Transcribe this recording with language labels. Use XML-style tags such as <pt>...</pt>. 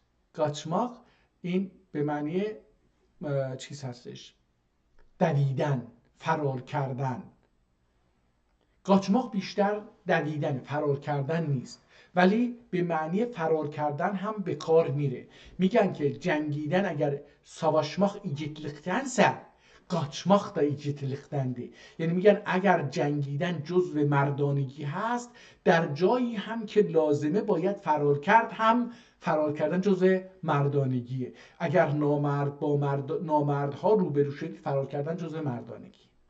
<fa>قاچماق این به معنی چیز هستش، دویدن، فرار کردن. قاچماق بیشتر دویدن، فرار کردن نیست، ولی به معنی فرار کردن هم به کار میره. میگن که جنگیدن اگر</fa> <tr>savaşmak igitliktense kaçmak da igitliktendir.</tr> <fa>یعنی میگن اگر جنگیدن جزو مردانگی هست، در جایی هم که لازمه باید فرار کرد، هم فرار کردن جزو مردانگیه. اگر نامرد با نامردها روبرو شدید، فرار کردن جزو مردانگی.</fa>